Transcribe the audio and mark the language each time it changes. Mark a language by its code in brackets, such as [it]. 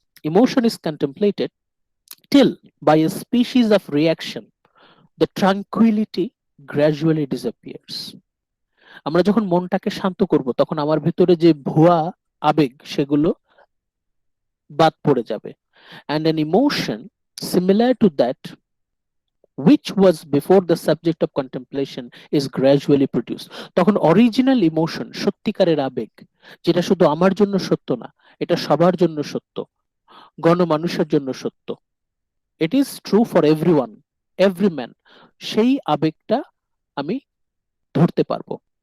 [en] emotion is contemplated till by a species of reaction the tranquility gradually disappears, [bn] আমরা যখন মনটাকে শান্ত করব তখন আমার ভিতরে যে ভুয়া আবেগ সেগুলো বাদ পড়ে যাবে। [en] and an emotion Similar to that, which was before the subject of contemplation is gradually produced. [bn] তখন অরিজিনাল ইমোশন, সত্যিকারের আবেগ, যেটা শুধু আমার জন্য সত্য না, এটা সবার জন্য সত্য, গণমানুষের জন্য সত্য, [en] it is true for everyone, every man, [bn] সেই আবেগটা আমি ধরতে পারবো।